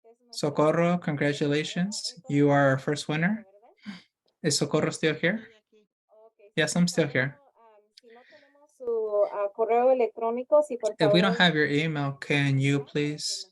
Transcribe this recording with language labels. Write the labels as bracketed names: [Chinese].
[English] Socorro, congratulations. You are our first winner. Is Socorro still here? Yes, I'm still here. [Spanish] Si no tenemos su correo electrónico, si por [English] If we don't [Spanish] favor, [English] have your email, can you please